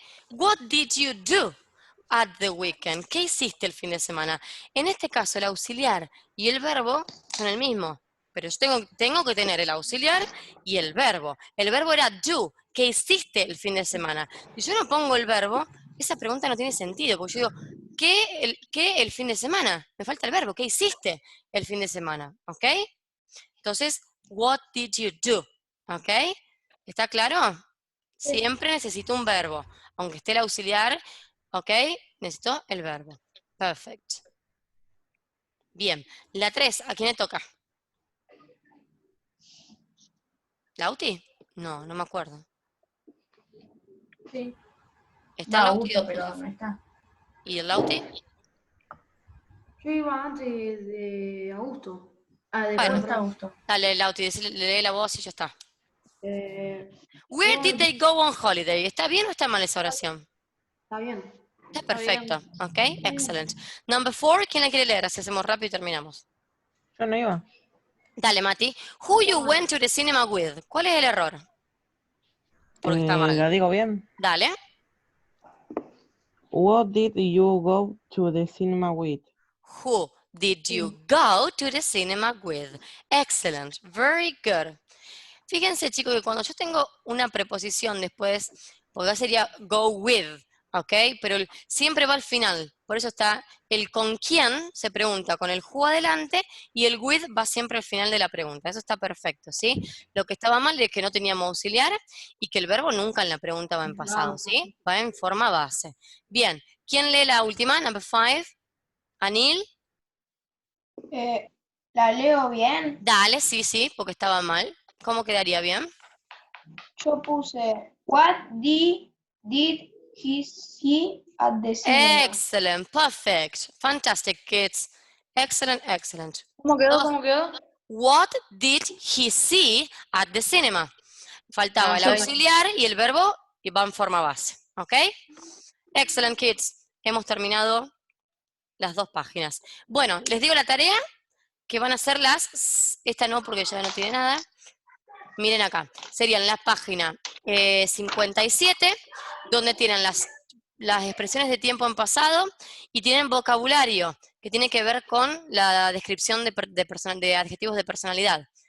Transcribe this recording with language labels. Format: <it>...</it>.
<en>What did you do at the weekend?</en> <es>¿Qué hiciste el fin de semana? En este caso, el auxiliar y el verbo son el mismo, pero yo tengo que tener el auxiliar y el verbo. El verbo era do, ¿qué hiciste el fin de semana? Si yo no pongo el verbo, esa pregunta no tiene sentido, porque yo digo, ¿qué el fin de semana? Me falta el verbo, ¿qué hiciste el fin de semana? ¿Ok? Entonces,</es> <en>what did you do?</en> <es>¿Ok? ¿Está claro? Siempre necesito un verbo. Aunque esté el auxiliar, ¿ok? Necesito el verbo.</es> <en>Perfect.</en> <es>Bien. La 3, ¿a quién le toca? ¿Lauti? No, no me acuerdo. Sí. ¿Está Va, Lauti? Augusto, pero no está. ¿Y el Lauti? Yo iba antes de Augusto. Ah, de Bueno. No está Augusto. Dale, Lauti, lee la voz y ya está.</es> <en>Where did they go on holiday?</en> <es>¿Está bien o está mal esa oración? Está bien. Está perfecto.</es> <en>Ok, excellent.</en> <es>Number 4, ¿quién la quiere leer? Así hacemos rápido y terminamos. Yo no iba. Dale, Mati.</es> <en>Who you went to the cinema with?</en> <es>¿Cuál es el error? Porque está mal. ¿La digo bien? Dale.</es> <en>What did you go to the cinema with? Who did you go to the cinema with? Excellent. Very good.</en> <es>Fíjense, chicos, que cuando yo tengo una preposición después, porque acá sería go with, ¿ok? Pero siempre va al final. Por eso está el con quién, se pregunta con el who adelante, y el with va siempre al final de la pregunta. Eso está perfecto, ¿sí? Lo que estaba mal es que no teníamos auxiliar y que el verbo nunca en la pregunta va en pasado, ¿sí? Va en forma base. Bien, ¿quién lee la última?</es> <en>Number 5. Anil.</en> <es>¿La leo bien? Dale, sí, porque estaba mal. ¿Cómo quedaría bien? Yo puse,</es> <en>what did he see at the cinema? Excellent, perfect, fantastic, kids. Excellent, excellent.</en> <es>¿Cómo quedó? Todos- ¿Cómo quedó?</es> <en>What did he see at the cinema?</en> <es>Faltaba el sí. auxiliar y el verbo y va en forma base, ¿ok?</es> <en>Excellent, kids.</en> <es>Hemos terminado las 2 páginas. Bueno, les digo la tarea que van a ser esta no porque ya no tiene nada. Miren acá, serían la página 57, donde tienen las expresiones de tiempo en pasado y tienen vocabulario, que tiene que ver con la descripción de adjetivos de personalidad.</es>